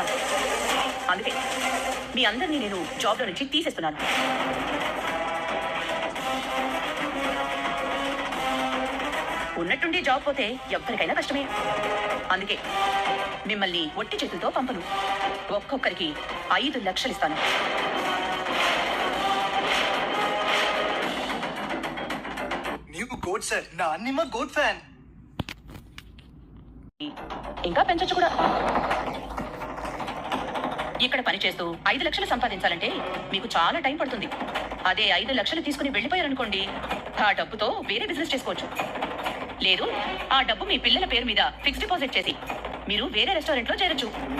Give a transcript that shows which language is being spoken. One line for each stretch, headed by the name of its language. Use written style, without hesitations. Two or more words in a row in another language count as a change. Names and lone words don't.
Telugu: అందుకే మీ అందరినీ నేను జాబ్ లో నుంచి తీసేస్తున్నాను. ఉన్నట్టుండి జాబ్ పోతే ఎవరికైనా కష్టమే. అందుకే మిమ్మల్ని ఒట్టి చేతులతో పంపను. ఒక్కొక్కరికి 5 లక్షలు ఇస్తాను.
Kannada: ನೀವು
English: good sir,
Kannada: ನಾನ್ ನಿಮ್ಮ
English: good fan.
Telugu: ఇంకా పెంచొచ్చు కూడా. ఇక్కడ పని చేస్తూ 5 లక్షలు సంపాదించాలంటే మీకు చాలా టైం పడుతుంది. అదే 5 లక్షలు తీసుకుని వెళ్ళిపోయారనుకోండి, ఆ డబ్బుతో వేరే బిజినెస్ చేసుకోవచ్చు. లేదు, ఆ డబ్బు మీ పిల్లల పేరు మీద
English: fixed deposit
Telugu: చేసి మీరు వేరే రెస్టారెంట్ లో చేరొచ్చు.